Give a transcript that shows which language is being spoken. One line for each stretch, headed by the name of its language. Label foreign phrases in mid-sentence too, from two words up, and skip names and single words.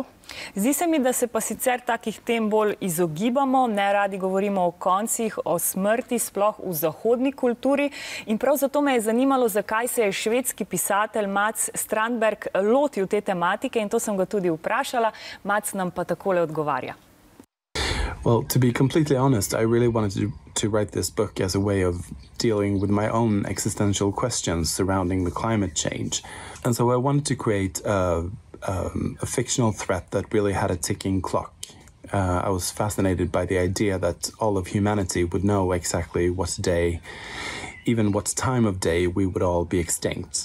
Slovenian: Zdi se mi, da se pa sicer takih tem bolj izogibamo, ne radi govorimo o koncih, o smrti, sploh v zahodni kulturi. In prav zato me je zanimalo, zakaj se je švedski pisatelj Mats Strandberg lotil te tematike in to sem ga tudi vprašala. Mats nam pa takole odgovarja.
English: Well, to be completely honest, I really wanted to write this book as a way of dealing with my own existential questions surrounding the climate change. And so I wanted to create a fictional threat that really had a ticking clock. I was fascinated by the idea that all of humanity would know exactly what day, even what time of day we would all be extinct.